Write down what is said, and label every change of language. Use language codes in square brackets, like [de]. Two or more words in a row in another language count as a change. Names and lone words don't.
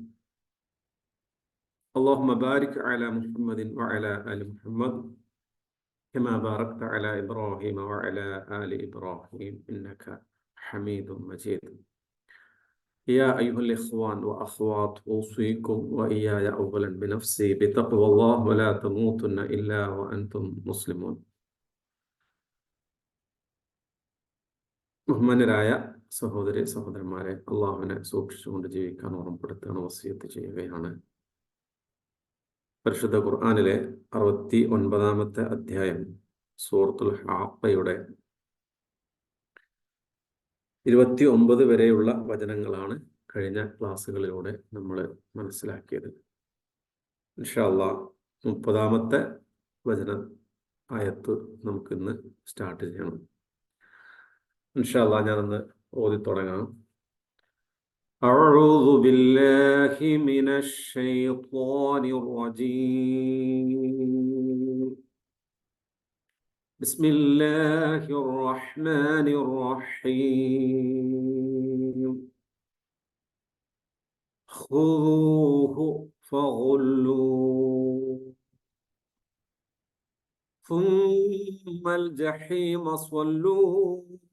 [ar] اللهم بارك على محمد وعلى آل محمد كما باركت على إبراهيم وعلى آل إبراهيم إنك حميد مجيد يا أيها الإخوان وأخوات أوصيكم وإياي أولا بنفسي بتقوى الله ولا تموتن إلا وأنتم مسلمون [ml] ബഹുമാന്യരായ സഹോദരി സഹോദരന്മാരെ, അള്ളാഹുവിനെ സൂക്ഷിച്ചുകൊണ്ട് ജീവിക്കാൻ ഓർമ്മപ്പെടുത്താൻ വസിയത്ത് ചെയ്യുകയാണ്. പരിശുദ്ധ ഖുർആനിലെ 69-ാമത്തെ അധ്യായം സൂറത്തുൽ ഹാഖയുടെ 29 വരെയുള്ള വചനങ്ങളാണ് കഴിഞ്ഞ ക്ലാസ്സുകളിലൂടെ നമ്മൾ മനസ്സിലാക്കിയത്. [ar] إن شاء الله [ml] 30-ാമത്തെ വചന ആയത്ത് നമുക്കിന്ന് സ്റ്റാർട്ട് ചെയ്യണം. [ar] إن شاء الله [ml] ഞാനൊന്ന് ഓതി തുടങ്ങാം. [ar] أعوذ بالله من الشيطان الرجيم بسم الله الرحمن الرحيم خذوه فغلوه ثم الجحيم صلوه